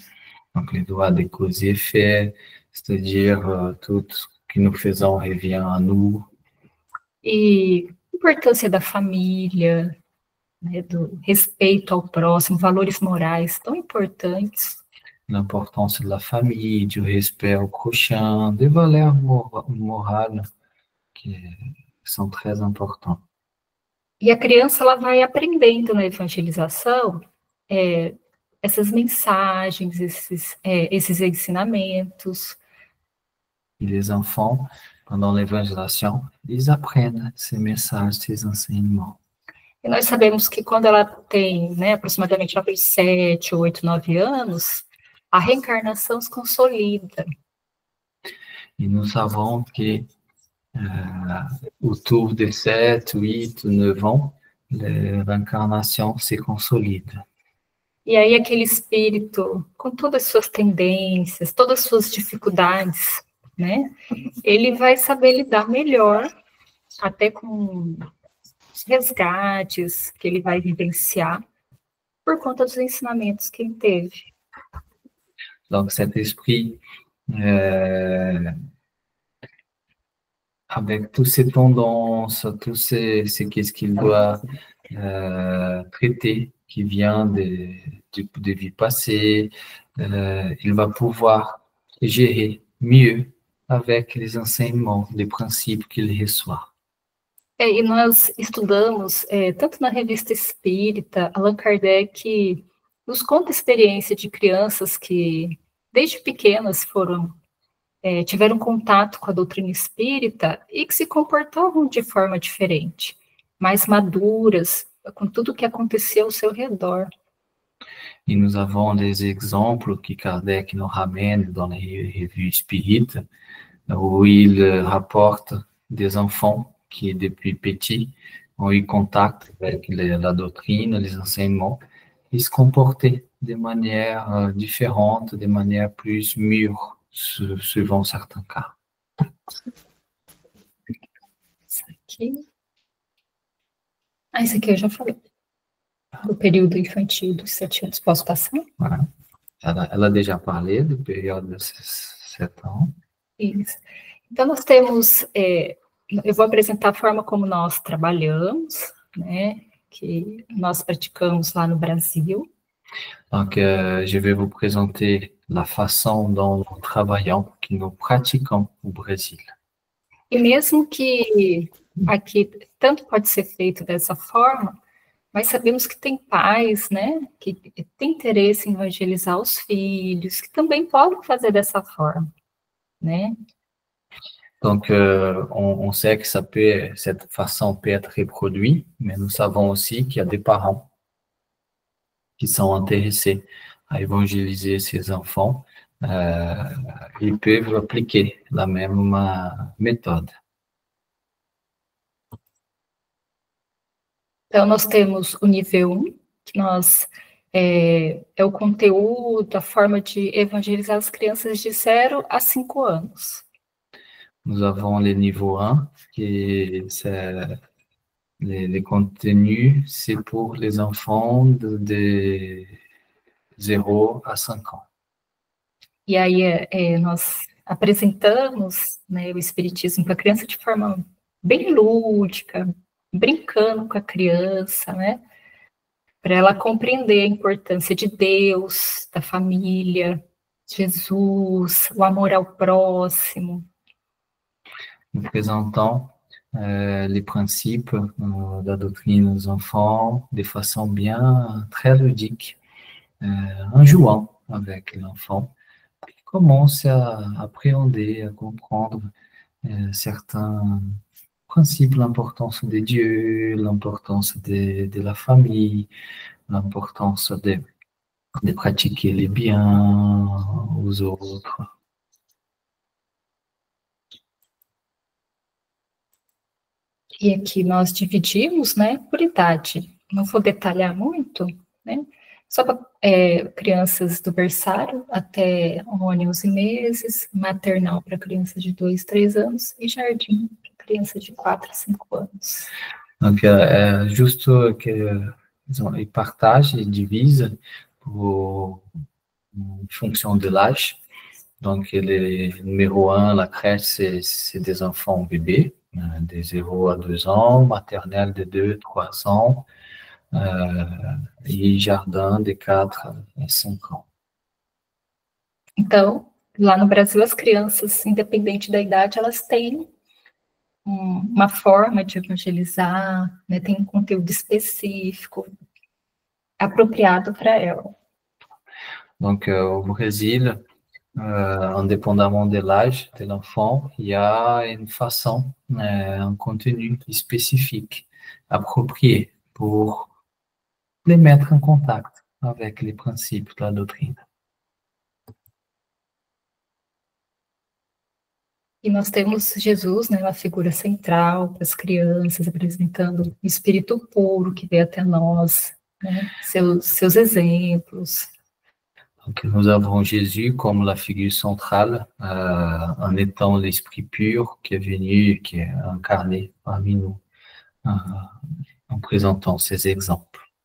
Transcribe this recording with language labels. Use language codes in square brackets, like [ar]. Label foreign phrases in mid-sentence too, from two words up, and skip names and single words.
[fr] Donc, les lois de cause et effet, c'est-à-dire tout ce que nous faisons revient à nous. [pt] E a importância da família, né? Do respeito ao próximo, valores morais tão importantes. [fr] L'importance de la famille, du respect au prochain, des valeurs morales qui sont très importantes. [pt] E a criança, ela vai aprendendo na evangelização essas mensagens, esses ensinamentos. [fr] Et les enfants, pendant l'évangélisation, ils apprennent ces messages, ces enseignements. [pt] E nós sabemos que quando ela tem, né, aproximadamente 7, 8, 9 anos, a reencarnação se consolida. [fr] Et nous savons que autour de 7, 8, 9 ans, la réincarnation se consolide. [pt] E aí aquele espírito, com todas as suas tendências, todas as suas dificuldades, né, ele vai saber lidar melhor, até com os resgates que ele vai vivenciar, por conta dos ensinamentos que ele teve. [fr] Donc cet esprit, avec toutes ces tendances, qu'est-ce qu'il doit traiter, qui vient de vies passées, il va pouvoir gérer mieux avec les enseignements, les principes qu'il reçoit. [pt] E nós estudamos, tanto na Revista Espírita, Allan Kardec nos conta a experiência de crianças que, desde pequenas, tiveram contato com a doutrina espírita e que se comportavam de forma diferente, mais maduras, com tudo o que aconteceu ao seu redor. [fr] Et nous avons des exemples que Kardec nous ramène dans les revues spirites, où il rapporte des enfants qui, depuis petits, ont eu contact avec la doctrine, les enseignements, et se comportaient de manière différente, de manière plus mûre, suivant certains cas. [pt] Isso aqui. Isso aqui eu já falei. Do período infantil dos 7 anos. Posso passar? [fr] Voilà. Elle a déjà parlé [pt] do período [fr] de 7 ans. [pt] Isso. Então, nós temos... eu vou apresentar a forma como nós trabalhamos, né? Que nós praticamos lá no Brasil. [fr] Donc, je vais vous présenter la façon dont nous travaillons, que nous pratiquons au Brésil. [pt] E mesmo que aqui tanto pode ser feito dessa forma, mas sabemos que tem pais, né, que têm interesse em evangelizar os filhos, que também podem fazer dessa forma, né? [fr] Donc, on sait que cette façon peut être reproduite, mais nous savons aussi qu'il y a des parents qui sont intéressés à évangéliser ces enfants. Ils peuvent appliquer la même méthode. [pt] Então, nós temos o nível 1, que é o conteúdo, a forma de evangelizar as crianças de 0 a 5 anos. [fr] Nous avons le niveau 1, qui c'est les contenus, c'est pour les enfants de 0 a 5 ans. [pt] E aí nós apresentamos, né, o Espiritismo para a criança de forma bem lúdica, brincando com a criança, né, para ela compreender a importância de Deus, da família, Jesus, o amor ao próximo. [fr] Nous présentons les principes de la doctrine aux enfants de façon bien très ludique, en jouant avec l'enfant, qui commence à appréhender, à comprendre certains principes, l'importance de Dieu, l'importance de la famille, l'importance de pratiquer les biens aux autres. [pt] E aqui nós dividimos, né, por idade. Não vou detalhar muito, né? Só para crianças do berçário até 11 meses, maternal para crianças de 2, 3 anos e jardim para criança de 4 a 5 anos. [fr] Donc, juste qu'ils partagent et divisent pour une fonction de l'âge. Donc, les numéro 1, la crèche, c'est des enfants bébés, de 0 à 2 ans, maternelle de 2 3 ans, [pt] e jardim de 4 a 5 ans. Então, lá no Brasil, as crianças, independente da idade, elas têm uma forma de evangelizar, né, tem um conteúdo específico, apropriado para ela. [fr] Donc, au Brésil, indépendamment de l'âge de l'enfant, il y a une façon, un contenu spécifique, approprié pour les mettre en contact avec les principes de la doctrine. [pt] E nós temos Jesus, né, uma figura central para as crianças, apresentando o Espírito puro que veio até nós, né, seus exemplos. [fr] Donc, nous avons Jésus comme la figure centrale, en étant l'Esprit pur qui est venu, qui est incarné parmi nous, en présentant ces exemples.